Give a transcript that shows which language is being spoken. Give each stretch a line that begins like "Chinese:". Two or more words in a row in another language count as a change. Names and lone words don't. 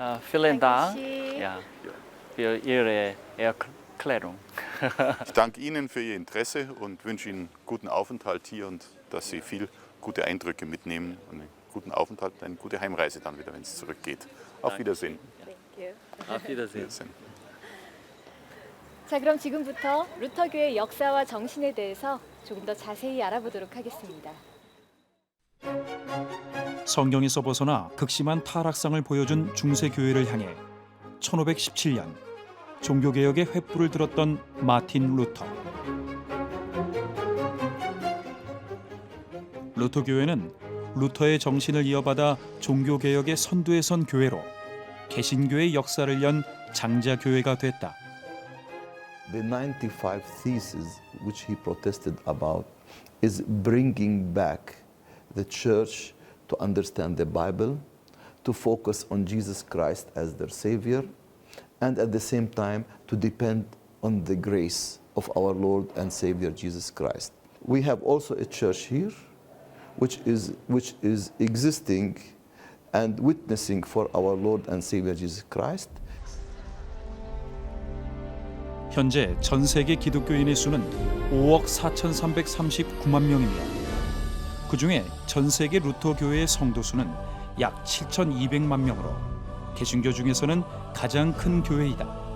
German: Vielen Dank für Ihre Erklärung. Ich danke Ihnen für Ihr Interesse und wünsche Ihnen guten Aufenthalt hier und dass Sie viel gute Eindrücke mitnehmen und einen guten Aufenthalt und eine gute Heimreise dann wieder, wenn es zurückgeht. Auf Wiedersehen. Auf Wiedersehen.
Korean: 자, 그럼 지금부터 루터교의 역사와 정신에 대해서 조금 더 자세히 알아보도록 하겠습니다. 성경에서 벗어나 극심한 타락상을 보여준 중세교회를 향해 1517년 종교개혁의 횃불을 들었던 마틴 루터. 루터교회는 루터의 정신을 이어받아 종교개혁의 선두에 선 교회로 개신교의 역사를 연 장자교회가 됐다.
English: The 95 Theses which he protested about is bringing back the church to understand the Bible, to focus on Jesus Christ as their Savior, and at the same time to depend on the grace of our Lord and Savior Jesus Christ. We have also a church here which is existing and witnessing for our Lord and Savior Jesus Christ.
Korean: 현재 전 세계 기독교인의 수는 5억 4,339만 명이며 그중에 전 세계 루터 교회의 성도 수는 약 7,200만 명으로 개신교 중에서는 가장 큰 교회이다.